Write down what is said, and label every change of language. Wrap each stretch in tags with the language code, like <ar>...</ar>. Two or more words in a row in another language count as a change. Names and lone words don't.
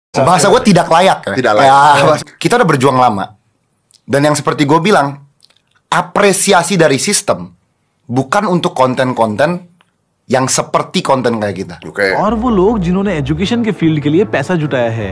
<id>Bahasa gue tidak layak ya. Tidak layak. Kita udah berjuang lama. Dan yang seperti gue bilang, apresiasi dari sistem bukan untuk konten-konten yang seperti konten kayak kita.</id> <hi>और वो लोग जिन्होंने एजुकेशन के फील्ड के लिए पैसा जुटाया है.</hi>